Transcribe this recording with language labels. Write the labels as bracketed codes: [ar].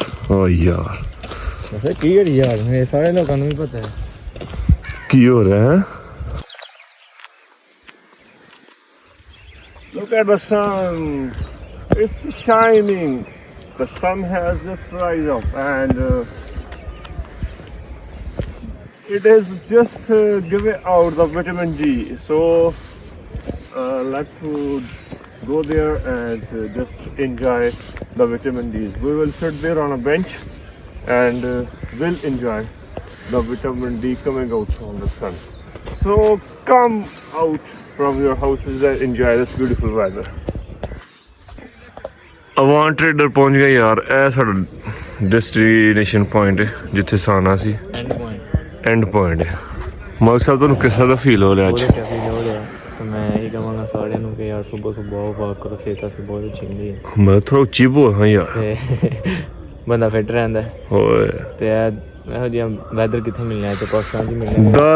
[pa] ओ यार की यार मेरे सारे लोगों को भी पता है की हो रहा है। [en] Look at the sun, it's shining. The sun has just rise up and it is just giving out the vitamin D. So let's go there and just enjoy the vitamin D. We will sit there on a bench and will enjoy the vitamin D coming out from the sun. So come out from your houses and enjoy this beautiful weather. [pa] Awan trader ਪਹੁੰਚ ਗਿਆ ਯਾਰ। ਇਹ ਸਾਡਾ destination point ਹੈ ਜਿੱਥੇ ਸਾਨਾ ਸੀ। And point ਹੈ। Mock ਸਾਹਿਬ ਤੁਹਾਨੂੰ ਕਿਸ ਤਰ੍ਹਾਂ ਦਾ ਫੀਲ ਹੋ ਰਿਹਾ ਅੱਜ? तो मैं यही कहूँगा सारे कि यार सुबह सुबह वॉक करो, सेहत वास्ते बहुत अच्छी होंदी है। मैं थोड़ा उच्ची बोल हाँ यार बंदा फिट रहंदा है। होए ते ਇਹੋ ਜਿਹਾ ਵੈਦਰ ਕਿੱਥੇ ਮਿਲਣਾ ਹੈ ਤੇ ਪਾਕਿਸਤਾਨ 'ਚ ਮਿਲਣਾ ਹੈ।